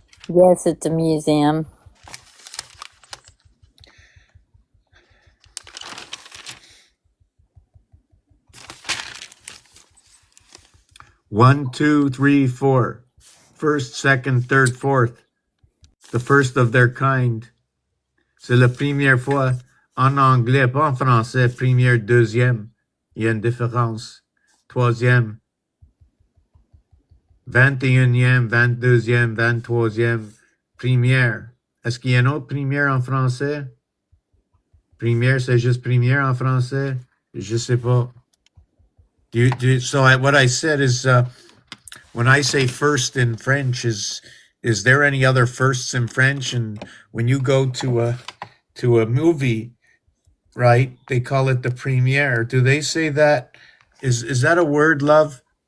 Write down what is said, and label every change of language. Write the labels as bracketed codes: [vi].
[en] Yes, it's a museum. One, two, three, four. First, second, third, fourth. The first of their kind. [fr] C'est la première fois en anglais, pas en français. Première, deuxième. Il y a une différence. Troisième. 21e, 22e, 23e. Première. Est-ce qu'il y a une autre première en français? Première, c'est juste première en français? Je sais pas. [en] What I said is, when I say first in French, is there any other firsts in French? And when you go to a movie, right, they call it the premiere. Do they say that? Is that a word, love?